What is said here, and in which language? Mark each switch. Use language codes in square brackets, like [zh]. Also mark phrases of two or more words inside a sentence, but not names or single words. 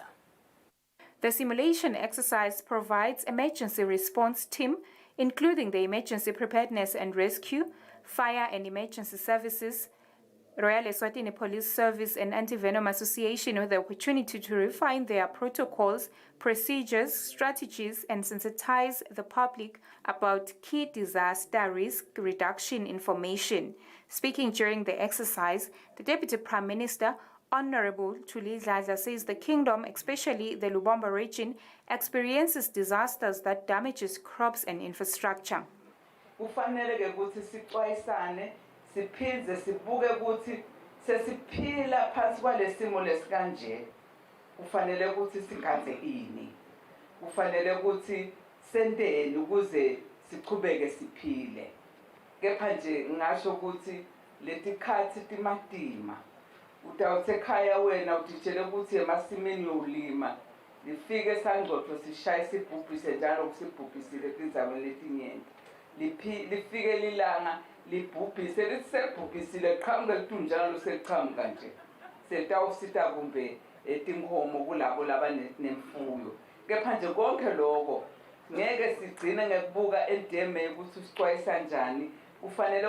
[en] The simulation exercise provides emergency response team, including the Emergency Preparedness and Rescue, Fire and Emergency Services, Royal Eswatini Police Service and Anti-Venom Association with the opportunity to refine their protocols, procedures, strategies and sensitize the public about key disaster risk reduction information. Speaking during the exercise, the Deputy Prime Minister, Honorable Thuli Dladla, says the kingdom, especially the Lubombo region, experiences disasters that damages crops and infrastructure. [ss] Siphindze sibuke ukuthi sesiphila phansi kwalesimo lesikanje kufanele ukuthi singaze ini kufanele ukuthi senteni ukuze siqhubeke siphile kepha nje ngisho ukuthi letikhathi timatima utawuthe ekhaya wena utitshele ukuthi emasimini yolima lifike sangxoxo sishaye sibhubhise njalo kusibhubhisile tinzaweni letinyenti lifike lilanga libhubhise lisebhubhisile qhamuka litunjalo seliqhamuka nje setawusita kumbe etinkomo kulabo labanemfuyo kepha nje konke lokho ngeke sigcine ngekubuka endeme ukuthi sixwayisa njani kufanele